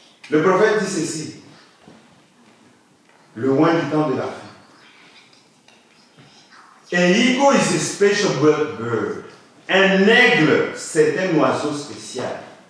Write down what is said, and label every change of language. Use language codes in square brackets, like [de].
[fr] Le prophète dit ceci. Le loin du temps de la fin. [en] A eagle is a special bird. [fr] Un aigle, c'est un oiseau spécial.